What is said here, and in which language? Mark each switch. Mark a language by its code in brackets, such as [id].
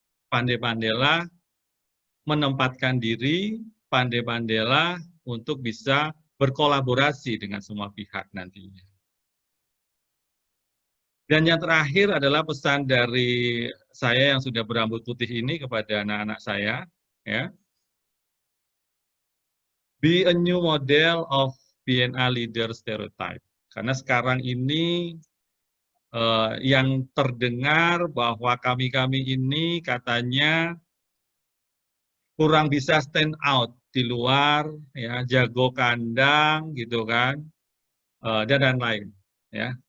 [id] Pandai-pandailah menempatkan diri, pandai-pandailah untuk bisa berkolaborasi dengan semua pihak nantinya. Dan yang terakhir adalah pesan dari saya yang sudah berambut putih ini kepada anak-anak saya, ya. [en] Be a new model of BNA leader stereotype. [id] Karena sekarang ini yang terdengar bahwa kami-kami ini katanya kurang bisa [en] stand out [id] di luar, ya, jago kandang, gitu kan, dan lain-lain, ya.